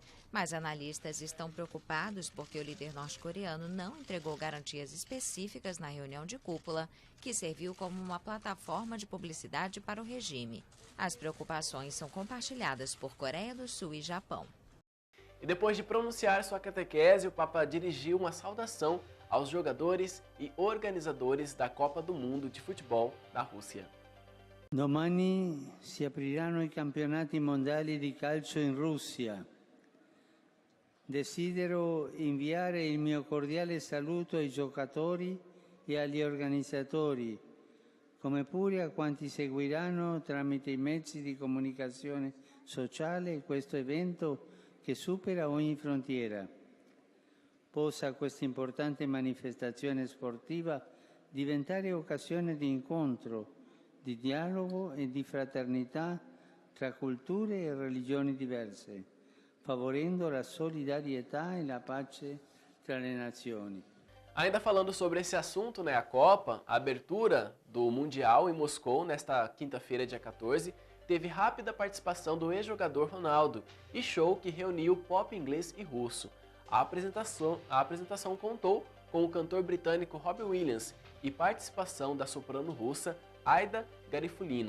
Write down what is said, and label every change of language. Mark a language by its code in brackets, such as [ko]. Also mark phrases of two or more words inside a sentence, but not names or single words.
[pt] Mas analistas estão preocupados porque o líder norte-coreano não entregou garantias específicas na reunião de cúpula, que serviu como uma plataforma de publicidade para o regime. As preocupações são compartilhadas por Coreia do Sul e Japão. E depois de pronunciar sua catequese, o Papa dirigiu uma saudação aos jogadores e organizadores da Copa do Mundo de Futebol da Rússia. [it] Domani si apriranno i campionati mondiali di calcio in Russia. Desidero inviare il mio cordiale saluto ai giocatori e agli organizzatori, come pure a quanti seguiranno tramite i mezzi di comunicazione sociale questo evento che supera ogni frontiera. Possa questa importante manifestazione sportiva diventare occasione di incontro, di dialogo e di fraternità tra culture e religioni diverse, favorendo la solidarietà e la pace tra le nazioni. [pt] Ainda falando sobre esse assunto, a Copa, a abertura do Mundial em Moscou, nesta quinta-feira, dia 14, teve rápida participação do ex-jogador Ronaldo e show que reuniu pop inglês e russo. A apresentação contou com o cantor britânico Robbie Williams e participação da soprano russa Aida Garifulina.